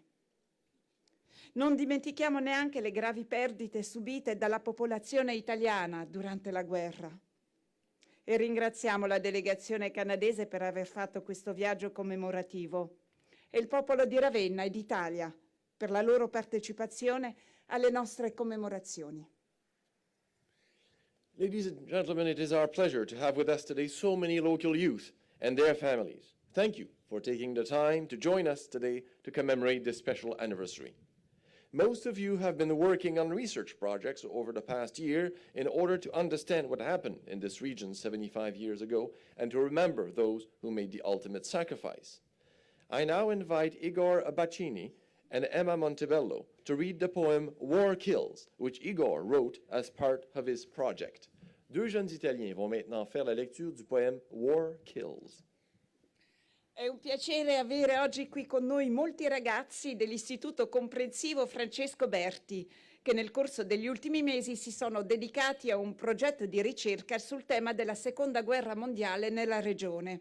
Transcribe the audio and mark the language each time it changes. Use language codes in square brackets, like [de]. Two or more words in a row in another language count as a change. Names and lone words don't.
[it] Non dimentichiamo neanche le gravi perdite subite dalla popolazione italiana durante la guerra. E ringraziamo la delegazione canadese per aver fatto questo viaggio commemorativo e il popolo di Ravenna e d'Italia per la loro partecipazione alle nostre commemorazioni. [en] Ladies and gentlemen, it is our pleasure to have with us today so many local youth and their families. Thank you for taking the time to join us today to commemorate this special anniversary. Most of you have been working on research projects over the past year in order to understand what happened in this region 75 years ago and to remember those who made the ultimate sacrifice. I now invite Igor Abbacini and Emma Montebello to read the poem War Kills, which Igor wrote as part of his project. [fr] Deux jeunes Italiens vont maintenant faire la lecture du poème War Kills. [it] È un piacere avere oggi qui con noi molti ragazzi dell'Istituto Comprensivo Francesco Berti, che nel corso degli ultimi mesi si sono dedicati a un progetto di ricerca sul tema della Seconda Guerra Mondiale nella regione.